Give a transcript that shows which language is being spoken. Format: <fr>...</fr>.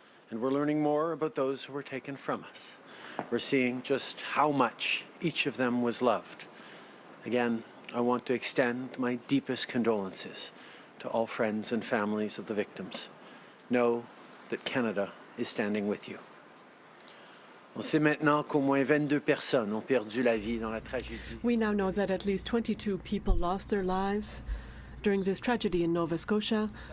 <en>And we're learning more about those who were taken from us. We're seeing just how much each of them was loved. Again, I want to extend my deepest condolences to all friends and families of the victims. Know that Canada is standing with you.</en> <fr>On sait maintenant qu'au moins 22 personnes ont perdu la vie dans la tragédie.</fr> <en>We now know that at least 22 people lost their lives during this tragedy in Nova Scotia.</en>